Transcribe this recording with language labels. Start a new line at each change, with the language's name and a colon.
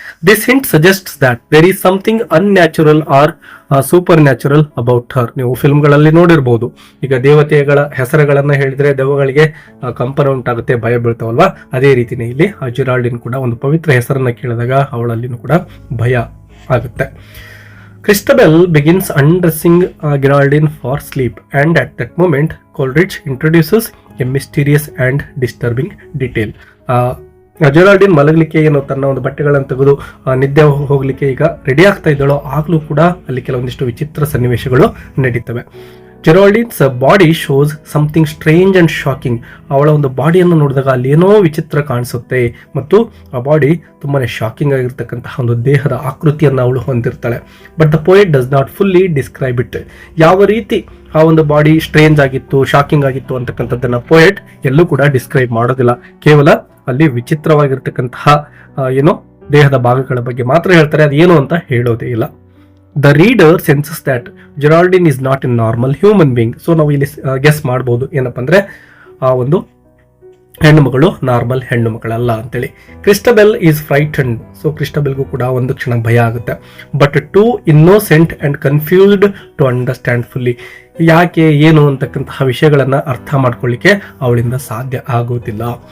English: This hint suggests that there is something unnatural or super natural about her.
Kannada: ನೀವು ಫಿಲ್ಮ್ಗಳಲ್ಲಿ ನೋಡಿರ್ಬೋದು, ಈಗ ದೇವತೆಗಳ ಹೆಸರುಗಳನ್ನ ಹೇಳಿದ್ರೆ ದೆವ್ವಗಳಿಗೆ ಕಂಪನ ಉಂಟಾಗುತ್ತೆ, ಭಯ ಬೀಳ್ತಾವಲ್ವಾ, ಅದೇ ರೀತಿನೇ ಇಲ್ಲಿ ಆ ಜೆರಾಲ್ಡಿನ್ ಕೂಡ ಒಂದು ಪವಿತ್ರ ಹೆಸರನ್ನ ಕೇಳಿದಾಗ ಅವಳಲ್ಲಿನೂ ಕೂಡ ಭಯ ಆಗುತ್ತೆ.
English: Christabel begins undressing Geraldine for sleep, and at that moment Coleridge introduces a mysterious and disturbing detail.
Kannada: ಜೆರಾಲ್ಡಿನ್ ಮಲಗಲಿಕ್ಕೆ ಏನು ತನ್ನ ಒಂದು ಬಟ್ಟೆಗಳನ್ನು ತೆಗೆದು ನಿದ್ದೆ ಹೋಗ್ಲಿಕ್ಕೆ ಈಗ ರೆಡಿ ಆಗ್ತಾ ಇದ್ದಾಳೋ ಆಗ್ಲೂ ಕೂಡ ಅಲ್ಲಿ ಕೆಲವೊಂದಿಷ್ಟು ವಿಚಿತ್ರ ಸನ್ನಿವೇಶಗಳು ನಡೀತವೆ.
English: Geraldine's body shows something strange and shocking.
Kannada: ಅವಳ ಒಂದು ಬಾಡಿಯನ್ನು ನೋಡಿದಾಗ ಅಲ್ಲಿ ಏನೋ ವಿಚಿತ್ರ ಕಾಣಿಸುತ್ತೆ ಮತ್ತು ಆ ಬಾಡಿ ತುಂಬಾನೇ ಶಾಕಿಂಗ್ ಆಗಿರ್ತಕ್ಕಂತಹ ಒಂದು ದೇಹದ ಆಕೃತಿಯನ್ನು ಅವಳು ಹೊಂದಿರ್ತಾಳೆ.
English: But the poet does not fully describe it.
Kannada: ಯಾವ ರೀತಿ ಆ ಒಂದು ಬಾಡಿ ಸ್ಟ್ರೇಂಜ್ ಆಗಿತ್ತು, ಶಾಕಿಂಗ್ ಆಗಿತ್ತು ಅಂತಕ್ಕಂಥದ್ದನ್ನ ಪೋಯೆಟ್ ಎಲ್ಲೂ ಕೂಡ ಡಿಸ್ಕ್ರೈಬ್ ಮಾಡೋದಿಲ್ಲ. ಕೇವಲ ಅಲ್ಲಿ ವಿಚಿತ್ರವಾಗಿರ್ತಕ್ಕಂತಹ ಏನೋ ದೇಹದ ಭಾಗಗಳ ಬಗ್ಗೆ ಮಾತ್ರ ಹೇಳ್ತಾರೆ, ಅದೇನು ಅಂತ ಹೇಳೋದೇ ಇಲ್ಲ.
English: The reader senses that Geraldine is not a normal human being.
Kannada: So ನಾವು ಇಲ್ಲಿ ಗೆಸ್ ಮಾಡ್ಬೋದು ಏನಪ್ಪ ಅಂದ್ರೆ ಆ ಒಂದು ಹೆಣ್ಣು ಮಗಳು ನಾರ್ಮಲ್ ಹೆಣ್ಣು ಮಗಳಲ್ಲ ಅಂತೇಳಿ.
English: Christabel is frightened.
Kannada: ಸೊ ಕ್ರಿಸ್ಟಬೆಲ್ಗೂ ಕೂಡ ಒಂದು ಕ್ಷಣ ಭಯ ಆಗುತ್ತೆ.
English: But too innocent and confused to understand fully.
Kannada: ಯಾಕೆ ಏನು ಅಂತಕ್ಕಂತಹ ವಿಷಯಗಳನ್ನ ಅರ್ಥ ಮಾಡ್ಕೊಳ್ಳಿಕ್ಕೆ ಅವಳಿಂದ ಸಾಧ್ಯ ಆಗೋದಿಲ್ಲ.